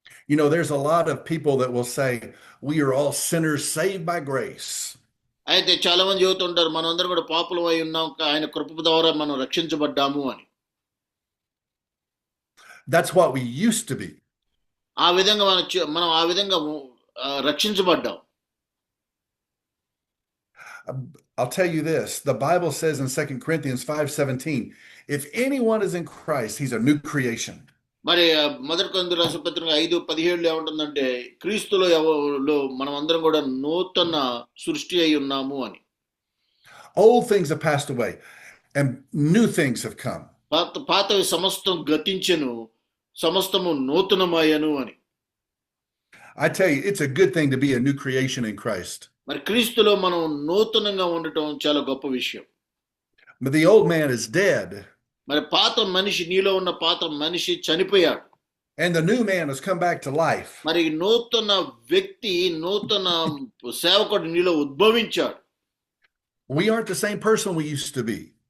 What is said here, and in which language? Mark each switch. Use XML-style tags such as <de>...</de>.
<en>You know, there's a lot of people that will say, we are all sinners saved by grace.</en> <te>అయితే చాలా మంది చెబుతుంటారు, మనం అందరం కూడా పాపులం అయి ఉన్నాం, ఆయన కృప ద్వారా మనం రక్షించబడ్డాము అని.</te> <en>That's what we used to be.</en> <te>ఆ విధంగా మనం ఆ విధంగా రక్షించబడ్డాం.</te> <en>I'll tell you this. The Bible says in 2 Corinthians 5:17, if anyone is in Christ, he's a new creation.</en> <te>మరి మొదటి కొరింథీయుల రాసిన పత్రిక 5:17 ఏముంటుందంటే క్రీస్తులో మనం అందరం కూడా నూతన సృష్టి అయి ఉన్నాము అని.</te> <en>Old things have passed away and new things have come.</en> <te>పాతవి సమస్తం గతించెను, సమస్తము నూతనమయ్యను అని.</te> <en>I tell you, it's a good thing to be a new creation in Christ.</en> <te>మరి క్రీస్తులో మనం నూతనంగా ఉండటం చాలా గొప్ప విషయం.</te> <en>But the old man is dead.</en> <te>మరి పాత మనిషి, నీలో ఉన్న పాత మనిషి చనిపోయాడు.</te> <en>And the new man has come back to life.</en> <te>మరి నూతన వ్యక్తి, నూతన సేవకుడు నీలో ఉద్భవించాడు.</te> <en>We aren't the same person we used to be.</en>